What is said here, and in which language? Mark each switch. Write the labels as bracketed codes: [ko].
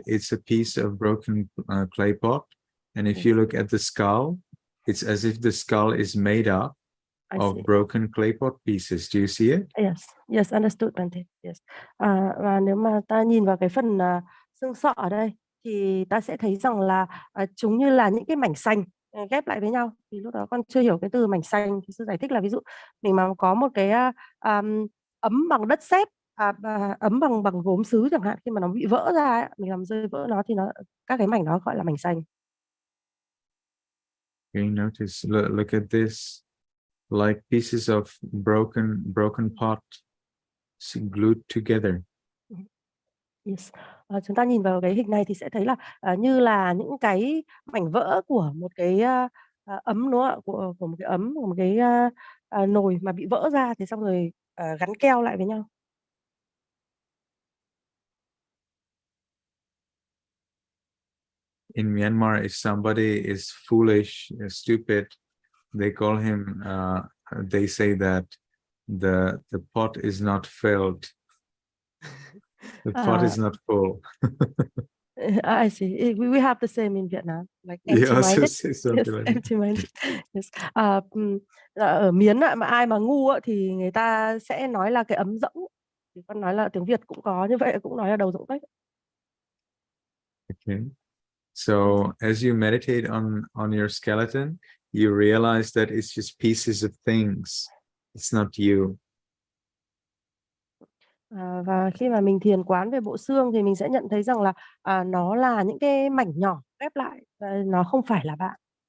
[en] It's a piece of broken clay pot, and if you look at the skull, it's as if the skull is made up of broken clay pot pieces. Do you see it? Yes, understood, Bante. Yes. [vi] Và nếu mà ta nhìn vào cái phần xương sọ ở đây thì ta sẽ thấy rằng là chúng như là những cái mảnh sành ghép lại với nhau. Thì lúc đó con chưa hiểu cái từ mảnh sành, thì sư giải thích là ví dụ mình mà có một cái ấm bằng đất sét, ấm bằng gốm sứ chẳng hạn, khi mà nó bị vỡ ra, mình làm rơi vỡ nó thì các cái mảnh đó gọi là mảnh sành. [en] Okay, notice, look at this, like pieces of broken pot glued together. Yes. [vi] Chúng ta nhìn vào cái hình này thì sẽ thấy là như là những cái mảnh vỡ của một cái ấm, đúng không ạ? Của một cái ấm, của một cái nồi mà bị vỡ ra thì xong rồi gắn keo lại với nhau. [en] in Myanmar, if somebody is foolish, stupid, they call him. They say that the pot is not filled. The pot is not full. I see. We have the same in Vietnam, like You also empty-minded. say Yes, something like that. empty-minded. Yes. [vi] Ở Miến mà ai mà ngu thì người ta sẽ nói là cái ấm rỗng. Thì con nói là tiếng Việt cũng có như vậy, cũng nói là đầu rỗng tuếch. [en] Okay. So as you meditate on your skeleton, you realize that it's just pieces of things. It's not you. [vi] Và khi mà mình thiền quán về bộ xương thì mình sẽ nhận thấy rằng là nó là những cái mảnh nhỏ ghép lại và nó không phải là bạn.